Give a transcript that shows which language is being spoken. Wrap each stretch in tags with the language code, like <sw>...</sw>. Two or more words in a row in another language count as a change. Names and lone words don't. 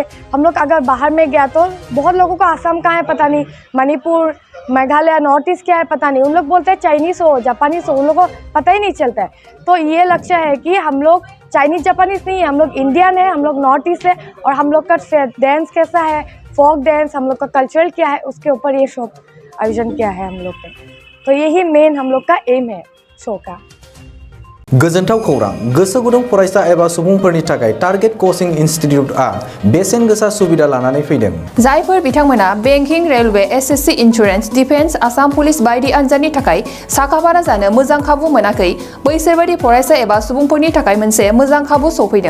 <hi>हम लोग अगर बाहर में गया तो बहुत लोगों को आसाम कहाँ है पता नहीं मणिपुर मेघालय नॉर्थ ईस्ट क्या है पता नहीं उन लोग बोलते हैं चाइनीज़ हो जापानीज़ हो उन लोगों को पता ही नहीं चलता है तो ये लक्ष्य है कि हम लोग चाइनीज़ जापानीज़ नहीं है हम लोग इंडियन है हम लोग नॉर्थ ईस्ट है और हम लोग का डांस कैसा है</hi> <en>folk dance</en> <hi>हम लोग का कल्चरल क्या है उसके ऊपर ये शो आयोजन किया है हम लोग ने तो यही मेन हम लोग का एम है शो का</hi> <brx>गोजोनथाव खौरां गोसो गुदुं फरायसा एबा सुबुंफोरनि थाखाय टारगेट कोचिं इनस्टिट्यूटआ बेसेन गोसा सुबिदा लानानै फैदों जायफोर बिथांमोना</brx> <en>banking railway SSC insurance defence</en> <brx>आसाम पुलिस बायदि आनजादनि थाखाय साखाफारा जानो मोजां खाबु मोनाखै बैसोरबादि फरायसा एबा सुबुंफोरनि थाखाय मोनसे मोजां खाबु सफैदों</brx>